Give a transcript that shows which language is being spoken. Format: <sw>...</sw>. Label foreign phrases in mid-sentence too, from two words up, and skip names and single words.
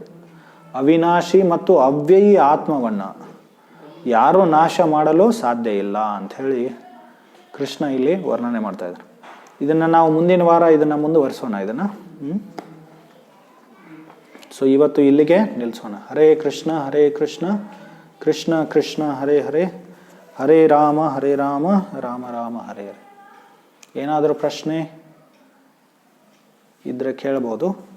<kn>ಅವಿನಾಶಿ ಮತ್ತು ಅವ್ಯಯಿ ಆತ್ಮವನ್ನು ಯಾರೂ ನಾಶ ಮಾಡಲು ಸಾಧ್ಯ ಇಲ್ಲ ಅಂಥೇಳಿ ಕೃಷ್ಣ ಇಲ್ಲಿ ವರ್ಣನೆ ಮಾಡ್ತಾ ಇದ್ದಾರೆ. ಇದನ್ನು ನಾವು ಮುಂದಿನ ವಾರ ಇದನ್ನು ಮುಂದುವರಿಸೋಣ ಇದನ್ನು. ಸೊ ಇವತ್ತು ಇಲ್ಲಿಗೆ ನಿಲ್ಲಿಸೋಣ.</kn> <sa>ಹರೇ ಕೃಷ್ಣ ಕೃಷ್ಣ ಕೃಷ್ಣ ಹರೇ ಹರೇ, ಹರೇ ರಾಮ ರಾಮ ರಾಮ ಹರೇ ಹರೇ.</sa> <kn>ಏನಾದರೂ ಪ್ರಶ್ನೆ ಇದ್ರೆ ಕೇಳ್ಬೋದು.</kn>